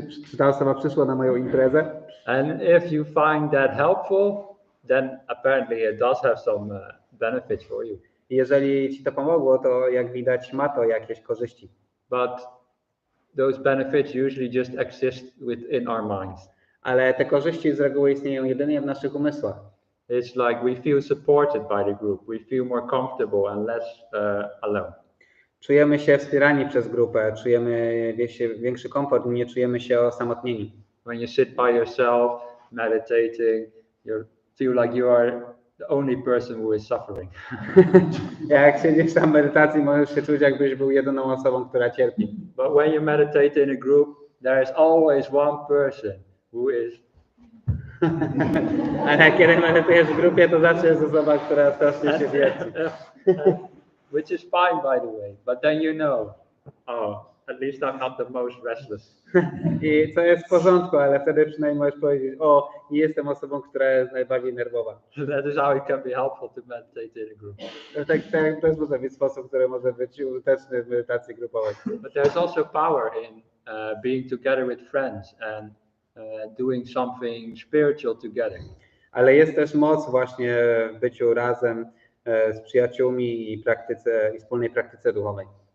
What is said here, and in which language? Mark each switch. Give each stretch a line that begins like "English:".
Polish: Czy ta osoba przyszła na moją imprezę?
English: And if you find that helpful, then apparently it does have some benefits for you.
Polish: Jeżeli ci to pomogło, to jak widać ma to jakieś korzyści.
English: But those benefits usually just exist within our minds.
Polish: Ale te korzyści z reguły istnieją jedynie w naszych umysłach.
English: It's like we feel supported by the group. We feel more comfortable and less alone.
Polish: Czujemy się wspierani przez grupę, czujemy większy komfort i nie czujemy się osamotnieni.
English: When you sit by yourself, meditating, you feel like you are the only person who is suffering.
Polish: Jak siedzisz tam w medytacji, możesz się czuć, jakbyś był jedyną osobą, która cierpi.
English: But when you meditate in a group, there is always one person who is.
Polish: Ale kiedy medytujesz w grupie, to zawsze jest osoba, która strasznie się wierci.
English: Which is fine, by the way. But then you know, at least I'm not the most restless.
Polish: I co jest w porządku, ale wtedy przynajmniej możesz powiedzieć, nie jestem osobą, która jest najbardziej nerwowa.
English: That is how it can be helpful to meditate in a group.
Polish: To jest może być sposób, który może być użyteczny w medytacji grupowej.
English: But there's also power in being together with friends and doing something spiritual together.
Polish: Ale jest też moc właśnie w byciu razem z przyjaciółmi i wspólnej praktyce duchowej.